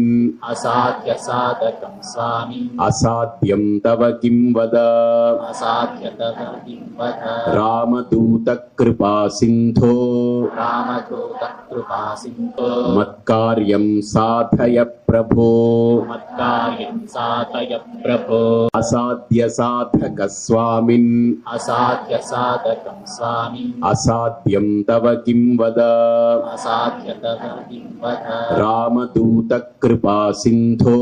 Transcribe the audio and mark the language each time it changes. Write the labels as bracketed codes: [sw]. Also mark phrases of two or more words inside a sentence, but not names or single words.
[sa] असाध्यसाधकं स्वामी असाध्यं तव किं वद असाध्यतः किं वद रामदूत कृपा सिन्धो रामदूतकृपासिन्धो मत्कार्यं साधय ప్రభో మత్కార్యం సాధయ ప్రభో అసాధ్య సాధక స్వామిన్ అసాధ్య సాధకం స్వామి అసాధ్యం తవ కిం వద అసాధ్య తవ కిం వద రామదూత కృపా సింధో